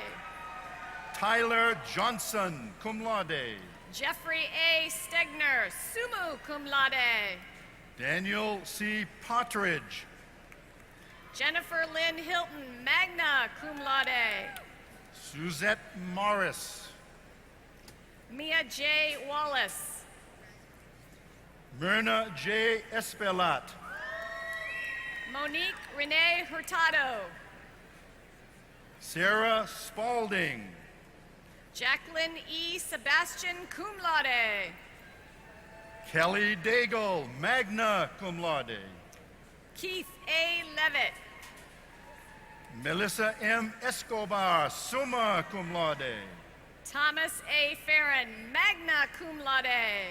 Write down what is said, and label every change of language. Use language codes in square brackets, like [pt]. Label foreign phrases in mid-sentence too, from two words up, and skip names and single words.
[en] Tyler Johnson, [la] cum laude. [en] Jeffrey A. Stegner, [la] summa cum laude. [en] Daniel C. Partridge. Jennifer Lynn Hilton, [la] magna cum laude. [en] Suzette Morris. Mia J. Wallace. Myrna J. Espelat. Monique Renee Hurtado. Sarah Spalding. Jacqueline E. Sebastian, [la] cum laude. [en] Kelly Daigle, [la] magna cum laude. [en] Keith A. Levitt. Melissa M. Escobar, [la] summa cum laude. [en] Thomas A. Farron, [la] magna cum laude.